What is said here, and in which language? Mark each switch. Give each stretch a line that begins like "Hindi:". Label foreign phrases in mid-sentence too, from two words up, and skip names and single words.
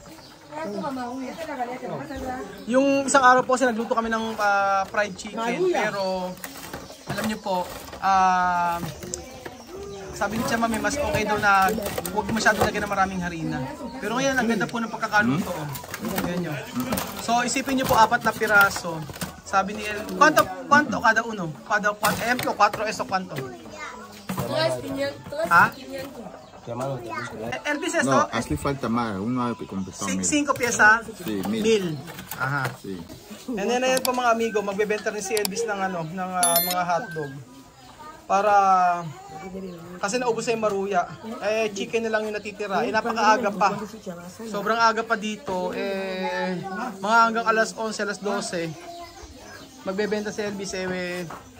Filipino: Yung isang araw po kasi nagluto kami ng
English: fried chicken.
Filipino: Pero alam niyo po, sabi ni Tia Mami, mas okay daw na huwag masyado lagyan ng maraming harina. Pero ngayon, ang ganda po ng pagkakaluto. Ayan nyo. So, isipin nyo po, 4 na piraso. Sabi ni
Spanish: El, ¿cuánto cada uno? Ejemplo, 4 eso, ¿cuánto? 3,500. ¿Ah? Elvis, esto? No, aquí falta más, uno hay que completar 5 pieza? Sí, 1,000. Aha. Sí.
English: And then,
Filipino: ayan po mga amigo, magbebenta rin si Elvis ng mga hotdog. Para, kasi naubos sa yung Maruya. Chicken na lang yung natitira. Napakaaga pa. Sobrang aga pa dito. Mga hanggang alas 11, alas 12. Magbebenta si Elvis.